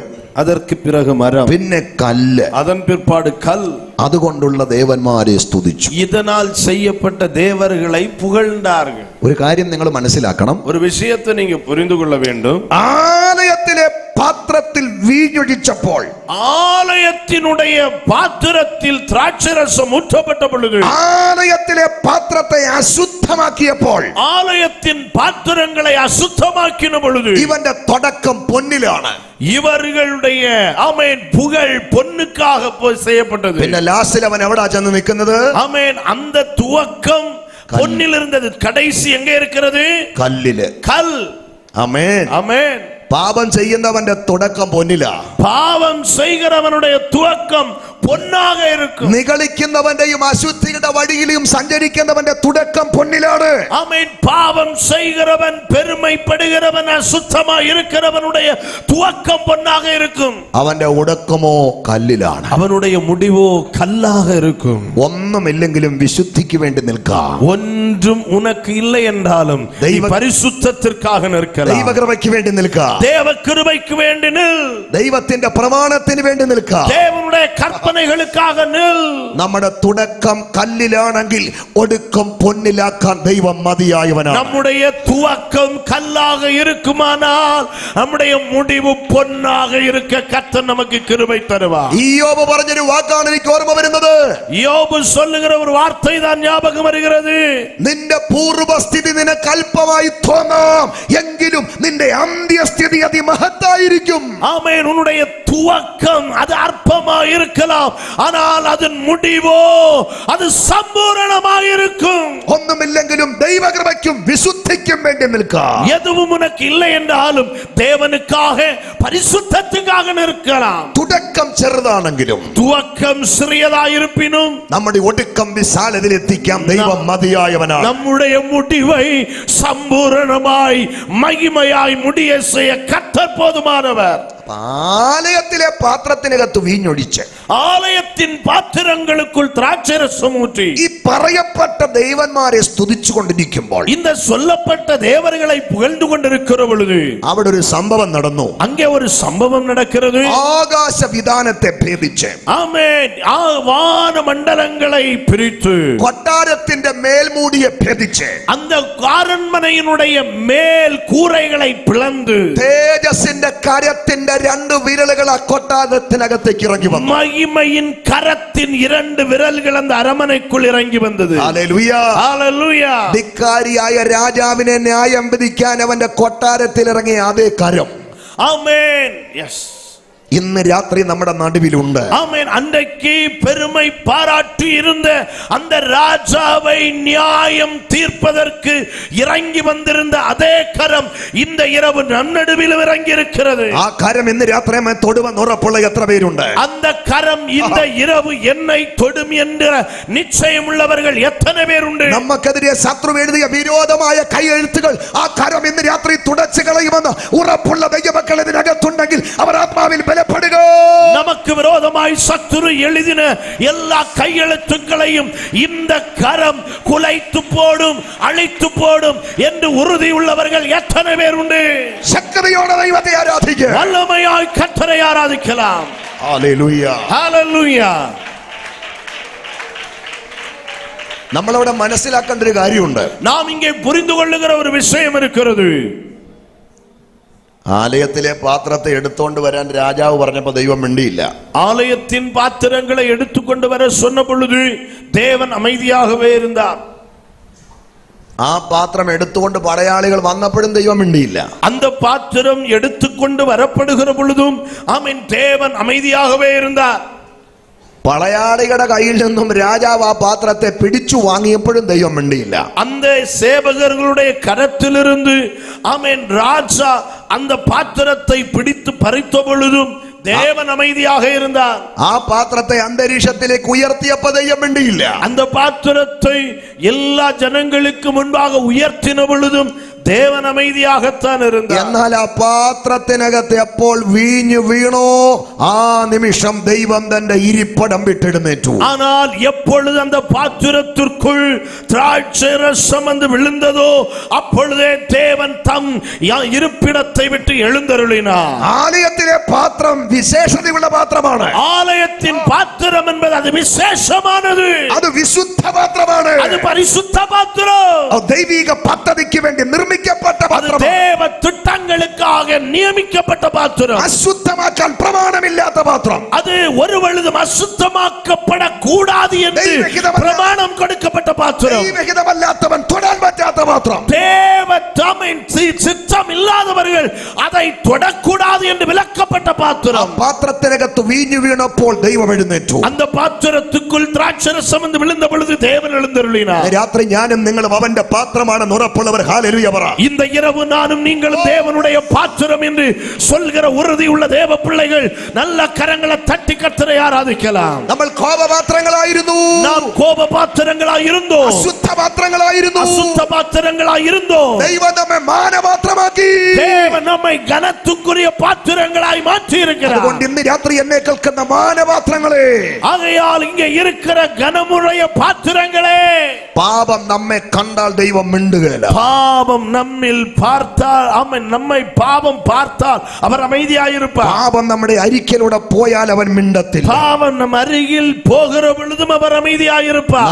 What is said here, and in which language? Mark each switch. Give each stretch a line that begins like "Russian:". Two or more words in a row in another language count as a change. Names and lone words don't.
Tamil: அதற்கு பிறகு மரம்,
Malayalam: പിന്നെ കല്ല്,
Tamil: அதன் பிற்பாடு கல்.
Malayalam: അതുകൊണ്ടുള്ള ദേവന്മാരെ സ്തുതിച്ചു.
Tamil: இதனால் செய்யப்பட்ட தேவர்களை புகழ்ந்தார்கள்.
Malayalam: ഒരു കാര്യം നിങ്ങൾ മനസ്സിലാക്കണം.
Tamil: ஒரு விஷயத்தை நீங்க புரிந்து கொள்ள வேண்டும்.
Malayalam: ആലയത്തിലെ പാത്രത്തിൽ വീഞ്ഞൊഴിച്ചപ്പോൾ,
Tamil: ஆலயத்தினுடைய பாத்திரத்தில் திராட்சரசம் ஊற்றப்பட்ட பொழுது,
Malayalam: ആലയത്തിലെ പാത്രത്തെ അശുദ്ധമാക്കിയപ്പോൾ,
Tamil: ஆலயத்தின் பாத்திரங்களை அசுத்தமாக்கின பொழுது,
Malayalam: ഇവന്റെ തുടക്കം പൊന്നിലാണ്.
Tamil: இவர்களுடைய ஆமென் புகழ் பொன்னுக்காக செய்யப்பட்டது.
Malayalam: പിന്നെ ലാസ്റ്റിൽ അവൻ എവിടാ ചെന്ന് നിൽക്കുന്നത്?
Tamil: ஆமென். அந்த துவக்கம் பொன்னில் இருந்தது, கடைசி எங்க இருக்கிறது?
Malayalam: കല്ലില്.
Tamil: கல்.
Malayalam: ആമേൻ.
Tamil: ஆமென்.
Malayalam: പാപം ചെയ്യുന്നവന്റെ തുടക്കം പൊന്നിലാ.
Tamil: பாவம் செய்கிறவனுடைய துவக்கம் பொன்னாக இருக்கும்.
Malayalam: നിഗളിക്കുന്നവന്റെയും അശുദ്ധിയുടെ വഴിയിലും സഞ്ചരിക്കുന്നവന്റെ തുടക്കം പൊന്നിലാണ്.
Tamil: ஆமென். பாவம் செய்கிறவன், பெருமைப்படுகிறவன், அசுத்தமாக இருக்கிறவனுடைய துவக்கம் பொன்னாக இருக்கும்.
Malayalam: അവന്റെ ഉടക്കമോ കല്ലിലാണ്.
Tamil: அவனுடைய முடிவோ கல்லாக இருக்கும்.
Malayalam: ഒന്നുമില്ലെങ്കിലും വിശുദ്ധിക്ക് വേണ്ടി നിൽക്കാം.
Tamil: ஒன்றும் உனக்கு இல்லை என்றாலும் நீ பரிசுத்தத்திற்காக நிற்கலாம்.
Malayalam: ദൈവകൃപയ്ക്ക് വേണ്ടി നിൽക്കാം.
Tamil: தேவ கிருபைக்கு வேண்டி நில்.
Malayalam: ദൈവത്തിന്റെ പ്രമാണത്തിന് വേണ്ടി നിൽക്കാം.
Tamil: தேவனுடைய கற்பனைகளுக்காக நில்.
Malayalam: നമ്മുടെ തുടക്കം കല്ലിലാണെങ്കിൽ ഒടുക്കം പൊന്നിലാക്കാൻ ദൈവം മതിയായവനാണ്.
Tamil: நம்முடைய துவக்கம் கல்லாக இருக்குமானால் நம்முடைய முடிவு பொன்னாக இருக்க கர்த்தர் நமக்கு கிருபை தருவார்.
Malayalam: ഇയ്യോബ് പറഞ്ഞൊരു വാക്കാണ് എനിക്ക് ഓർമ്മ വരുന്നത്.
Tamil: யோபு சொல்லுகிற ஒரு வார்த்தை தான் ஞாபகம் வருகிறது.
Malayalam: നിന്റെ പൂർവസ്ഥിതി നിനക്ക് അല്പമായി തോന്നാം, എങ്കിലും നിന്റെ അന്ത്യസ്ഥിതി അതിമഹത്തായിരിക്കും.
Tamil: ஆமென். உன்னுடைய துவக்கம் அது அற்பமாக இருக்கலாம், ஆனால் அதன் முடிவோ அது சம்பூரணமாக இருக்கும்.
Malayalam: ഒന്നുമില്ലെങ്കിലും ദൈവകൃപയ്ക്കും വിശുദ്ധിക്കും വേണ്ടി നിൽക്കാം.
Tamil: எதுவும் உனக்கு இல்லை என்றாலும் தேவனுக்காக, பரிசுத்தத்துக்காக நிற்கலாம்.
Malayalam: തുടക്കം ചെറുതാണെങ്കിലും
Tamil: துவக்கம் சிறியதாயிருப்பினும்
Malayalam: നമ്മുടെ ഒടുക്കം വിശാലതയിലെത്തിക്കാം ദൈവം മതിയായവനാണ്.
Tamil: நம்முடைய முடிவை சம்பூரணமாய் மகிமையாய் முடிய செய்ய கர்த்தர் போதுமானவர்.
Malayalam: ആലയത്തിലെ പാത്രത്തിനകത്ത് വീഞ്ഞൊഴിച്ച്,
Tamil: ஆலயத்தின் பாத்திரங்களுக்குள் திராட்சரசம் ஊற்றி,
Malayalam: ഈ പറയപ്പെട്ട ദൈവന്മാരെ സ്തുതിച്ചു കൊണ്ടിരിക്കുമ്പോൾ
Tamil: இந்த சொல்லப்பட்ட தேவர்களை புகழ்ந்து கொண்டிருக்கிற பொழுது
Malayalam: അവിടെ ഒരു സംഭവം നടന്നു.
Tamil: அங்கே ஒரு சம்பவம் நடக்கிறது.
Malayalam: ആകാശ വിധാനത്തെ ഭേദിച്ച്,
Tamil: ஆமென். வான மண்டலங்களை பிரித்து,
Malayalam: കൊട്ടാരത്തിന്റെ മേൽമൂടിയെ ഭേദിച്ച്,
Tamil: அந்த அரண்மனையினுடைய மேல் கூரைகளை பிளந்து,
Malayalam: തേജസ്സിന്റെ കരത്തിന്റെ 2 വിരലുകൾ ആ കൊട്ടാരത്തിനകത്തേക്ക് ഇറങ്ങി വന്നു.
Tamil: மகிமையின் கரத்தின் 2 விரல்கள் அந்த அரமனைக்குள் இறங்கி வந்தது.
Malayalam: ഹല്ലേലൂയ.
Tamil: ஹalleluya.
Malayalam: ധിക്കാരിയായ രാജാവിനെ ന്യായം വിധിക്കാൻ അവന്റെ കൊട്ടാരത്തിൽ ഇറങ്ങിയ അതേ കരം
Tamil: ஆமென். எஸ்.
Malayalam: ഇന്ന് രാത്രി നമ്മുടെ നടുവിലുണ്ട്.
Tamil: ஆமென். அன்றைக்கு பெருமை பாராட்டி இருந்த அந்த ராஜாவை நியாயம் தீர்ப்பதற்கு இறங்கி வந்திருந்த அதே கரம் இந்த இரவு நன்னடுவில் இறங்கி இருக்கிறது.
Malayalam: ആ കരം ഇന്ന് രാത്രി നമ്മെ തൊടുമെന്ന് ഉറപ്പുള്ള എത്ര പേരുണ്ട്?
Tamil: அந்த கரம் இந்த இரவு என்னை தொடும் என்ற நிச்சயம் உள்ளவர்கள் எத்தனை பேர் உண்டு?
Malayalam: നമുക്കെതിരെ ശത്രു എഴുതിയ വിരോധമായ കൈയെഴുത്തുകൾ ആ കരം ഇന്ന് രാത്രി തുടച്ചു കളയുമെന്ന് ഉറപ്പുള്ള ദൈവമക്കൾ ഇതിനകത്തുണ്ടെങ്കിൽ അവർ ആത്മാവിൽ ബലപ്പെടുക.
Tamil: நமக்கு விரோதமாய் சத்துரு எழுதின எல்லா கையெழுத்துக்களையும் இந்த கரம் குலைத்து போடும், அழித்து போடும் என்று உறுதி உள்ளவர்கள் எத்தனை பேர் உண்டு?
Malayalam: ശക്തിയോടെ ദൈവത്തെ ആരാധിക്കുക.
Tamil: வல்லமையாய் கர்த்தரை ஆராதிக்கலாம்.
Malayalam: ഹല്ലേലൂയ.
Tamil: ஹalleluya.
Malayalam: നമ്മളവിടെ മനസ്സിലാക്കേണ്ട ഒരു കാര്യമുണ്ട്.
Tamil: நாம் இங்கே புரிந்து கொள்ளுகிற ஒரு விஷயம் இருக்கிறது.
Malayalam: ആലയത്തിലെ പാത്രത്തെ എടുത്തോണ്ട് വരാൻ രാജാവ് പറഞ്ഞപ്പോ ദൈവം മിണ്ടിയില്ല.
Tamil: ஆலயத்தின் பாத்திரங்களை எடுத்துக்கொண்டு வர சொன்ன பொழுது தேவன் அமைதியாகவே இருந்தார்.
Malayalam: ആ പാത്രം എടുത്തുകൊണ്ട് പടയാളികൾ വന്നപ്പോഴും ദൈവം മിണ്ടിയില്ല.
Tamil: அந்த பாத்திரம் எடுத்துக்கொண்டு வரப்படுகிற பொழுதும் ஆமென் தேவன் அமைதியாகவே இருந்தார்.
Malayalam: പടയാളികളുടെ കയ്യിൽ നിന്നും രാജാവ് ആ പാത്രത്തെ പിടിച്ചു വാങ്ങിയപ്പോഴും ദൈവം മിണ്ടിയില്ല.
Tamil: அந்த சேவகர்களுடைய கரத்திலிருந்து ஆமென் ராஜா அந்த பாத்திரத்தை பிடித்து பறித்த பொழுதும் தேவன் அமைதியாக இருந்தார்.
Malayalam: ആ പാത്രത്തെ അന്തരീക്ഷത്തിലേക്ക് ഉയർത്തിയപ്പോൾ ദൈവം മിണ്ടിയില്ല.
Tamil: அந்த பாத்திரத்தை எல்லா ஜனங்களுக்கு முன்பாக உயர்த்தின பொழுதும் தேவன் அமைதியாகத்தான் இருந்தார்.
Malayalam: എന്നാൽ ആ പാത്രത്തിനകത്ത് എപ്പോൾ വീഞ്ഞു വീണോ ആ നിമിഷം ദൈവം തന്റെ ഇരിപ്പിടം വിട്ടെഴുന്നേറ്റു.
Tamil: ஆனால் எப்பொழுது அந்த பாத்திரத்திற்குள் திராட்சை ரசம் வந்து விழுந்ததோ அப்பொழுதே தேவன் தம் இருப்பிடத்தை விட்டு எழுந்தருளினார்.
Malayalam: ആലയത്തിലെ പാത്രം വിശേഷതയുള്ള പാത്രമാണ്.
Tamil: ஆலயத்தின் பாத்திரம் என்பது அது விசேஷமானது.
Malayalam: അത് വിശുദ്ധ പാത്രമാണ്.
Tamil: அது பரிசுத்த பாத்திரம்.
Malayalam: ദൈവിക പദ്ധതിക്ക് വേണ്ടി നിർമ്മിക്കപ്പെട്ട പാത്രം.
Tamil: தேவ திட்டங்களுக்காக நியமிக்கப்பட்ட பாத்திரம்.
Malayalam: അശുദ്ധമാക്കാൻ പ്രമാണമില്ലാത്ത പാത്രം.
Tamil: அது ஒருவழுதும் அசுத்தமாக்கப்பட கூடாது என்று பிரமாணம் கொடுக்கப்பட்ட பாத்திரம்.
Malayalam: ദൈവഹിതമല്ലാത്തവൻ തൊടാൻ പറ്റാത്ത പാത്രം.
Tamil: தேவ தம்மின் சித்தம் இல்லாதவர்கள் அதை தொடக்கூடாது என்று விலக்கப்பட்ட பாத்திரம்.
Malayalam: പാത്രത്തിനകത്ത് വീഞ്ഞു വീണപ്പോൾ ദൈവം എഴുന്നേറ്റു.
Tamil: அந்த பாத்திரத்துக்குள் திராட்சரசம் வந்து விழுந்த பொழுது தேவன் எழுந்தருளினார்.
Malayalam: രാത്രി ഞാനും നിങ്ങളും അവന്റെ പാത്രമാണെന്ന് ഉറപ്പുള്ളവർ ഹല്ലേലൂയ പറ.
Tamil: இந்த இரவு நானும் நீங்களும் தேவனுடைய பாத்திரம் என்று சொல்கிற உறுதி உள்ள தேவ பிள்ளைகள் நல்ல கரங்களை தட்டி கர்த்தரை ஆராதிக்கலாம்.
Malayalam: നമ്മൾ കോപപാത്രങ്ങളായിരുന്നു.
Tamil: நாம் கோப பாத்திரங்களாய் இருந்தோம்.
Malayalam: അശുദ്ധ പാത്രങ്ങളായിരുന്നു.
Tamil: அசுத்த பாத்திரங்களாய் இருந்தோம்.
Malayalam: ദൈവം നമ്മെ മാനപാത്രമാക്കി.
Tamil: தேவன் நம்மை கனத்துக்குரிய பாத்திரங்களாய் மாற்றி இருக்கிறார்.
Malayalam: അതുകൊണ്ട് ഇന്ന് രാത്രി എന്നെ കേൾക്കുന്ന മാനപാത്രങ്ങളെ,
Tamil: ஆகையால் இங்கே இருக்கிற கனமுடைய பாத்திரங்களே,
Malayalam: പാപം നമ്മെ കണ്ടാൽ ദൈവം മിണ്ടുകയില്ല.
Tamil: பாவம் நம்மில் பார்த்தால் அவன் நம்மை பாவம் பார்த்தால் அவர் அமைதியாயிருப்பார்.
Malayalam: പാപം നമ്മുടെ അരികിലൂടെ പോയാൽ അവൻ മിണ്ടത്തില്ല.
Tamil: பாவம் நம் அருகில் போகிற பொழுதும் அவர் அமைதியாயிருப்பார்.